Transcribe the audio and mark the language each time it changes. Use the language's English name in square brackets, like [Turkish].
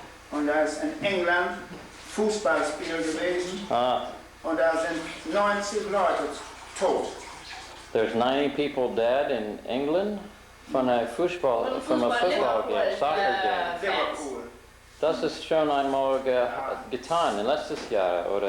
[German] Und da ist in England Fußballspiel gewesen. Und da sind 90 Leute tot. [English] There's 90 people dead in England from a football game, soccer game. Liverpool. [German] Das ist schon einmal getan, letztes Jahr, oder?